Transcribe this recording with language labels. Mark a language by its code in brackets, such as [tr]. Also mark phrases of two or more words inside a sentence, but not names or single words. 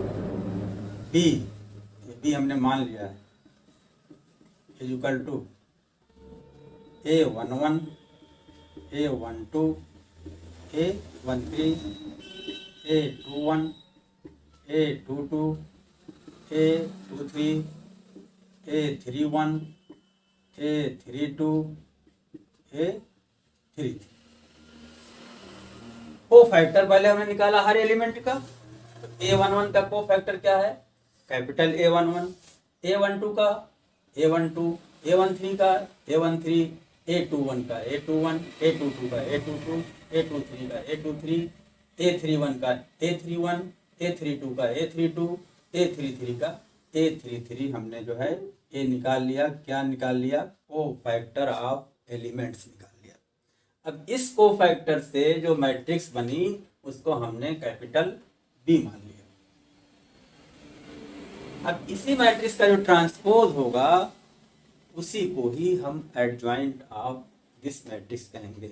[hi] बी, ये बी हमने मान लिया है, [en] equal to [hi] A11, A12, A13, A21, A22, A23, A31, A32, A33। [en] co factor [hi] पहले हमने निकाला हर एलिमेंट का। तो A11 का [en] co factor [hi] क्या है? कैपिटल A11, A12 का A12, A13 का A13, A21 का A21, A22 का A22, A23 का A23, A31 का A31, A32 का A32, A33 का A33। हमने जो है ये निकाल लिया। क्या निकाल लिया? [en] co factor of elements [hi] निकाल लिया। अब इस [en] co factor [hi] से जो मैट्रिक्स बनी उसको हमने कैपिटल बी मान लिया। अब इसी मैट्रिक्स का जो ट्रांसपोज होगा उसी को ही हम [en] adjoint of this matrix [hi] कहेंगे।